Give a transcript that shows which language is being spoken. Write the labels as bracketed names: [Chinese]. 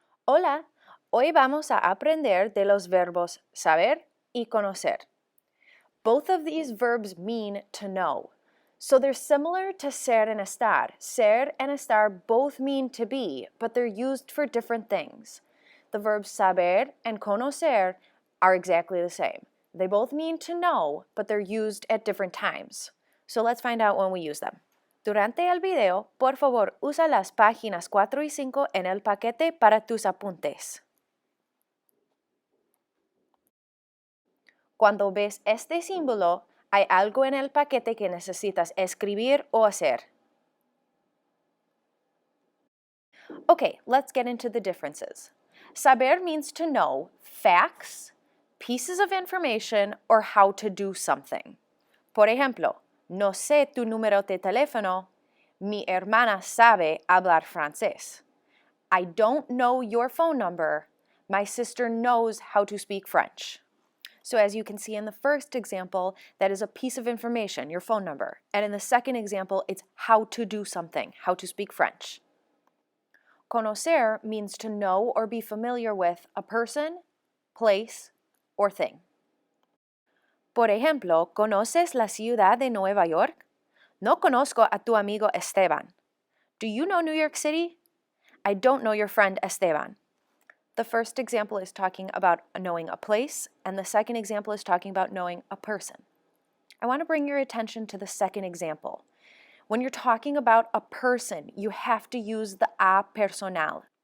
[Spanish] Hola, hoy vamos a aprender de los verbos saber y conocer. [English] Both of these verbs mean to know. So they're similar to ser and estar. Ser and estar both mean to be, but they're used for different things. The verbs saber and conocer are exactly the same. They both mean to know, but they're used at different times. So let's find out when we use them. [Spanish] Durante el video, por favor, usa las páginas 4 y 5 en el paquete para tus apuntes. Cuando ves este símbolo, hay algo en el paquete que necesitas escribir o hacer. [English] Okay, let's get into the differences. Saber means to know facts, pieces of information, or how to do something. [Spanish] Por ejemplo, no sé tu número de teléfono. Mi hermana sabe hablar francés. [English] I don't know your phone number. My sister knows how to speak French. So as you can see in the first example, that is a piece of information, your phone number. And in the second example, it's how to do something, how to speak French. Conocer means to know or be familiar with a person, place, or thing. [Spanish] Por ejemplo, ¿conoces la ciudad de Nueva York? No conozco a tu amigo Esteban. [English] Do you know New York City? I don't know your friend Esteban. The first example is talking about knowing a place, and the second example is talking about knowing a person. I want to bring your attention to the second example. When you're talking about a person, you have to use the a personal.